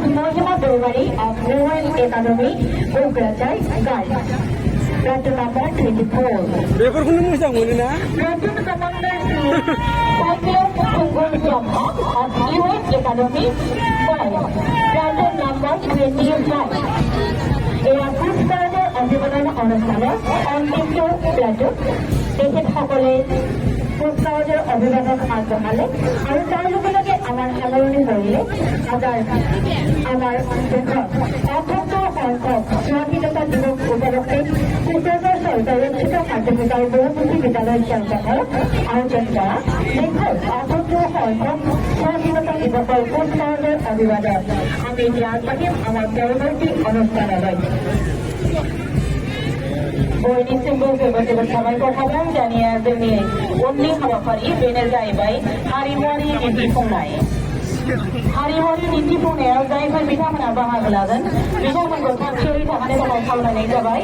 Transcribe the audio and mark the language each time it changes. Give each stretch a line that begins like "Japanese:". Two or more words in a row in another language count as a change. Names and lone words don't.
English: Mohima Dewari of Royal Academy, Bokarathai Girls. Platoon number 24. Platoon Commander Cyclone Sungul Brahma of US Academy, Boys. Platoon number 25.
Assamese: Airpustader অভিবাদন অনুষ্ঠানে অন্তিমটো প্লাটুন তেখেতসকলে পুষ্পাৱজৰ অভিবাদন আগবঢ়ালে আৰু তাৰ লগে লগে আমাৰ সামৰণি কৰিলে আমাৰ দেশত ৭৮ সংখ্যক স্বাধীনতা দিৱস উপলক্ষে কোকৰাঝাৰ চৰকাৰী উচ্চতৰ মাধ্যমিকৰ বহুমুখী বিদ্যালয় খেলপথাৰত আয়োজন কৰা দেশৰ ৭৮ সংখ্যক স্বাধীনতা দিৱসৰ পুষ্পাৱজৰ অভিবাদন আমি এতিয়া আগবাঢ়িম আমাৰ পৰৱৰ্তী অনুষ্ঠানলৈ।
Bodo: बयनिसिमबो जोबोद साबायखर थाबाय दानिया जोंनि उननि हाबाफारि बेनो जाहैबाय हारिमुआरि दिन्थिफुंनाय। हारिमुआरि दिन्थिफुंनायाव जायफोर बिथांमोना बाहागो लागोन बिथांमोनखौ थाग थियारि थानानै थाखाय खावलायनाय जाबाय।